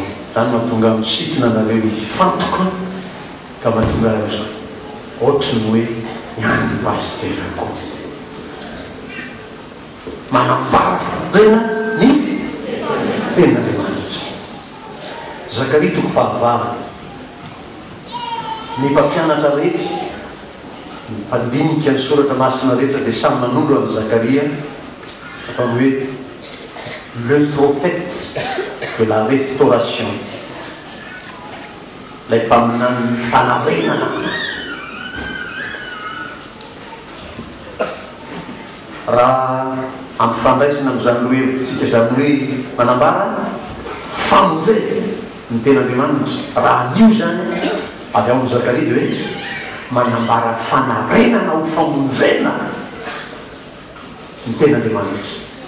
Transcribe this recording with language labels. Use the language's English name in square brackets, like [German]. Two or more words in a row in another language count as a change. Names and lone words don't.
[Malagasy] Zany mahatonga misitona anareo hifantoka ka mahatonga zao ohatry ny hoe nyany pasterako manambara famonjena ny ten'Andriamanitra. Zakaria toko fahavalo. Ny mpampianatra rehetra, ny mpandinika ny soratra masina rehetra dia samy manondro amin'ny Zakaria atao hoe [French] le prophète de la restauration, [Malagasy] lay mpaminany fanarenana. Raha amin'ny fandraisana amin'izany lohevitsika zany hoe manambara famonjena ny ten'Andriamanitra, raha an'io zany avy amin'ny Zakaria dia hoe manambara fanarenana ho famonjena ny ten'Andriamanitra.